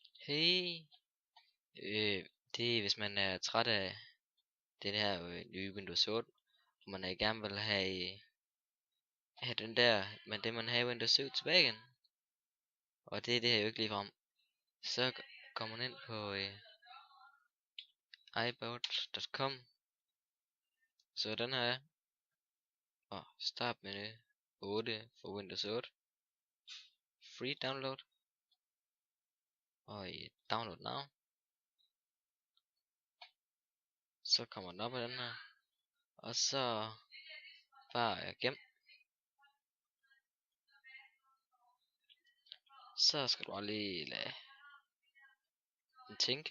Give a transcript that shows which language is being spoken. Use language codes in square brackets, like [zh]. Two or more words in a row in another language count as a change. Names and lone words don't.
[da] Hey, det er hvis man er træt af den her nye Windows 8, og man gerne vil have den der, men det man havde i Windows 7 tilbage igen. Og det er det her jo ikke ligefrem. Så kommer man ind på ibout.com. Så den her er. Og start menu 8 for Windows 8. [en] Free download. [da] Og i [en] download now. [da] Så kommer den op af den her. Og så bare gem. Så skal du bare lige lade den tænke.